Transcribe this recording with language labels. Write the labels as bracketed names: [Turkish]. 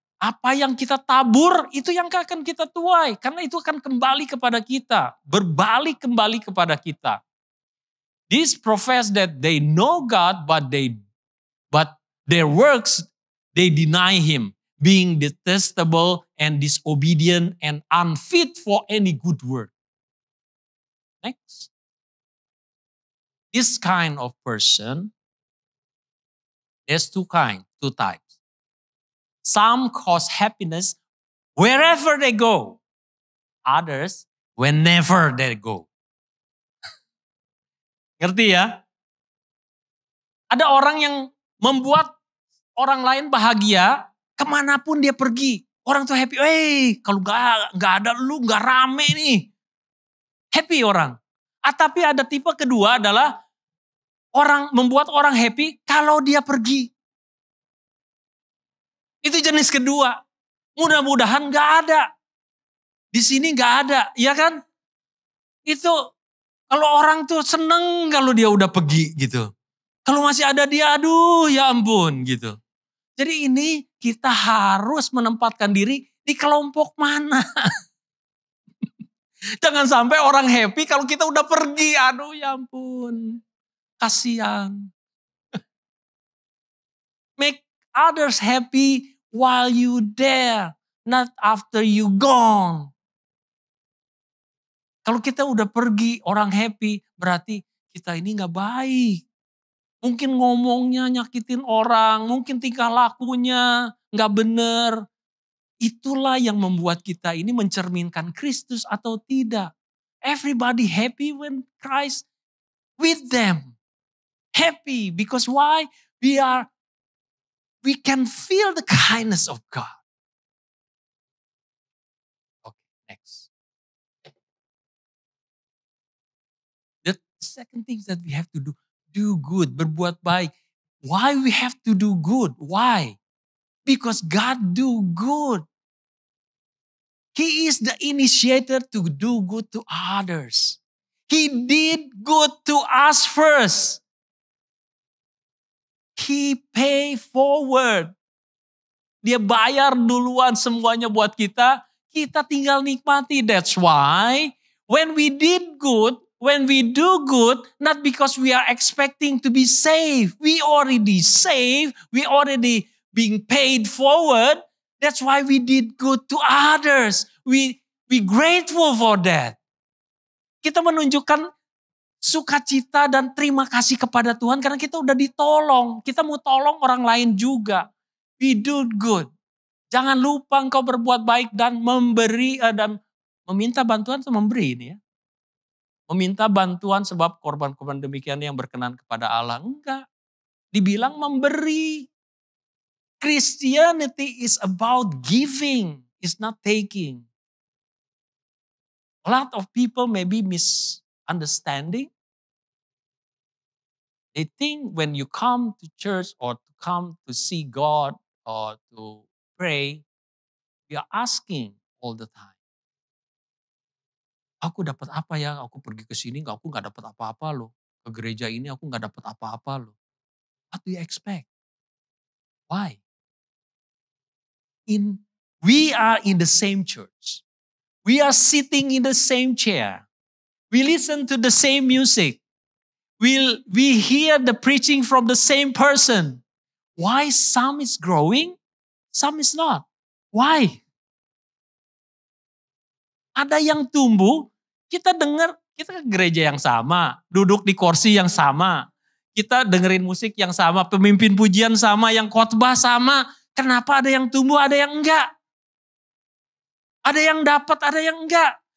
[Indonesian] Apa yang kita tabur, itu yang akan kita tuai. Karena itu akan kembali kepada kita. Berbalik kembali kepada kita. [English] These profess that they know God, but their works, they deny Him, being detestable and disobedient and unfit for any good work. Next. This kind of person, there's two types. Some cause happiness wherever they go. Others, whenever they go. [Indonesian] Ngerti ya? Ada orang yang membuat orang lain bahagia kemanapun dia pergi. Orang tuh happy. Kalau nggak ada lu nggak rame nih. Happy orang. Tapi ada tipe kedua adalah orang membuat orang happy kalau dia pergi. Itu jenis kedua. Mudah-mudahan nggak ada. Di sini nggak ada, ya kan? Itu kalau orang tuh seneng kalau dia udah pergi gitu. Kalau masih ada dia, aduh ya ampun gitu. Jadi ini kita harus menempatkan diri di kelompok mana. Jangan sampai orang happy kalau kita udah pergi, aduh ya ampun. Kasihan. [English] Make others happy while you there, not after you gone. [Indonesian] Kalau kita udah pergi, orang happy, berarti kita ini gak baik. Mungkin ngomongnya nyakitin orang, mungkin tingkah lakunya gak bener. Itulah yang membuat kita ini mencerminkan Kristus atau tidak. [English] Everybody happy when Christ with them. Happy because why? We can feel the kindness of God. Okay, next. The second thing that we have to do good, [Indonesian] berbuat baik. [English] Why we have to do good? Why? Because God do good. He is the initiator to do good to others. He did good to us first. He pay forward. [Indonesian] Dia bayar duluan semuanya buat kita. Kita tinggal nikmati. [English] That's why when we did good, when we do good, not because we are expecting to be saved. We already saved. We already being paid forward. That's why we did good to others. We grateful for that. [Indonesian] Kita menunjukkan sukacita dan terima kasih kepada Tuhan karena kita udah ditolong. Kita mau tolong orang lain juga. [English] We do good. [Indonesian] Jangan lupa engkau berbuat baik dan memberi dan meminta bantuan atau memberi ini ya. Meminta bantuan sebab korban-korban demikian yang berkenan kepada Allah. Enggak. Dibilang memberi. [English] Christianity is about giving, it's not taking. A lot of people may be misunderstanding. They think when you come to church or to come to see God or to pray, you are asking all the time. [Indonesian] Aku dapat apa ya? Aku pergi ke sini, aku nggak dapat apa-apa loh. Ke gereja ini aku nggak dapat apa-apa loh. [English] What do you expect? Why? We are in the same church. We are sitting in the same chair. We listen to the same music. We hear the preaching from the same person. Why some is growing, some is not? Why? [Indonesian] Ada yang tumbuh, kita dengar, kita ke gereja yang sama, duduk di kursi yang sama, kita dengerin musik yang sama, pemimpin pujian sama, yang khotbah sama. Kenapa ada yang tumbuh, ada yang enggak? Ada yang dapat, ada yang enggak.